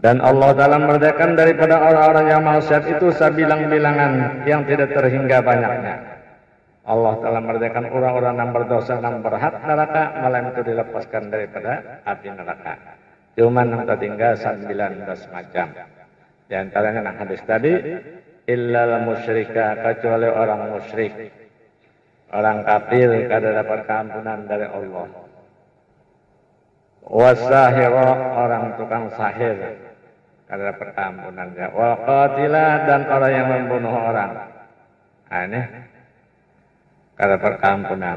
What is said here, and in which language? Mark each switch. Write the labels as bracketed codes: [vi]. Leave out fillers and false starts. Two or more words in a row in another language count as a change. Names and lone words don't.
[id] Dan Allah Ta'ala merdekakan daripada orang-orang yang maksiat itu sebilang-bilangan yang tidak terhingga banyaknya. Allah Ta'ala merdekakan orang-orang yang berdosa dan berhak neraka, malam itu dilepaskan daripada api neraka. Cuman yang tertinggal 19 macam. Di antaranya hadis tadi, [ar] إلا المشرك, [bjn] kecuali orang musyrik, orang kafir kada dapat keampunan dari Allah. Wasahira, orang tukang sahir, kada dapat keampunan dia. [ar] والقاتلة, [bjn] dan orang yang membunuh orang. Nah, ini kada dapat keampunan.